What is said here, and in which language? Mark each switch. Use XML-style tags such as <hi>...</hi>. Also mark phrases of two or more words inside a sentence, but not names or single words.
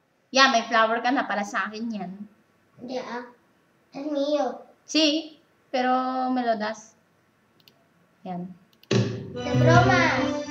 <en>Yeah,</en> <tl>may flower ka na para sa akin yan. Hindi ah.</tl> <es>Es mío. Sí, pero me lo das. Yan. De bromas.</es>